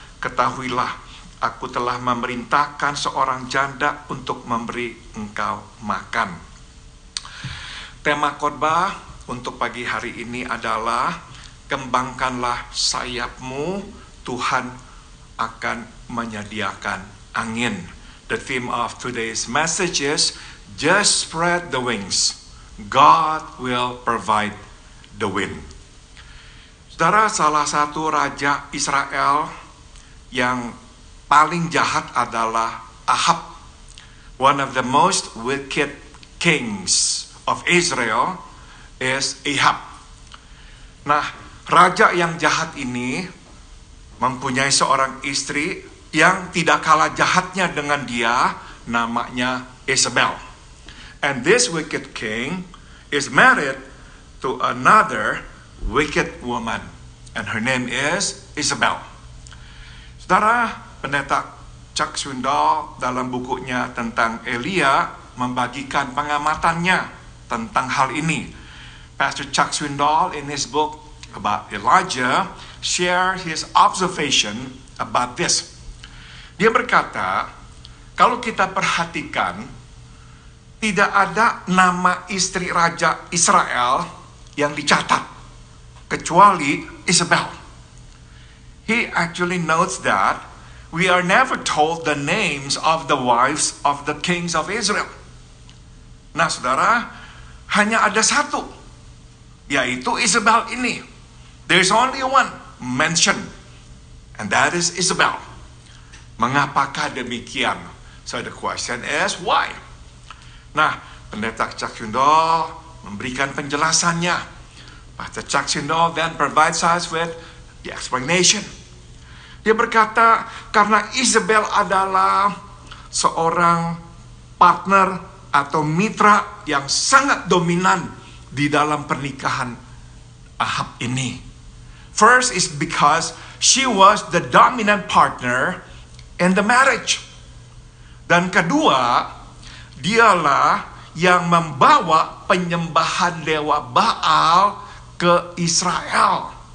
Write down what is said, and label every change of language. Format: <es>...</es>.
<id>Ketahuilah, aku telah memerintahkan seorang janda untuk memberi engkau makan. Tema khotbah untuk pagi hari ini adalah kembangkanlah sayapmu, Tuhan akan menyediakan angin.</id> <en>The theme of today's message is just spread the wings. God will provide the wind.</en> <id>Saudara, salah satu raja Israel yang paling jahat adalah Ahab.</id> <en>One of the most wicked kings of Israel is Ahab.</en> <id>Nah, raja yang jahat ini mempunyai seorang istri yang tidak kalah jahatnya dengan dia, namanya Isabel.</id> <en>And this wicked king is married to another wicked woman, and her name is Isabel.</en> <id>Saudara, pendeta Chuck Swindoll dalam bukunya tentang Elia membagikan pengamatannya tentang hal ini.</id> <en>Pastor Chuck Swindoll in his book about Elijah share his observation about this.</en> <id>Dia berkata, kalau kita perhatikan, tidak ada nama istri Raja Israel yang dicatat, kecuali Isabel.</id> <en>He actually notes that we are never told the names of the wives of the kings of Israel.</en> <id>Nah, saudara, hanya ada satu, yaitu Isabel ini.</id> <en>There's only one mentioned, and that is Isabel.</en> <id>Mengapakah demikian?</id> <en>So the question is, why?</en> <id>Nah, pendeta Chuck Swindoll memberikan penjelasannya.</id> <en>Pastor Chuck Swindoll then provides us with the explanation.</en> <id>Dia berkata, karena Isabel adalah seorang partner atau mitra yang sangat dominan di dalam pernikahan Ahab ini.</id> <en>First is because she was the dominant partner in the marriage.</en> <id>Dan kedua, dialah yang membawa penyembahan dewa Baal ke Israel.</id>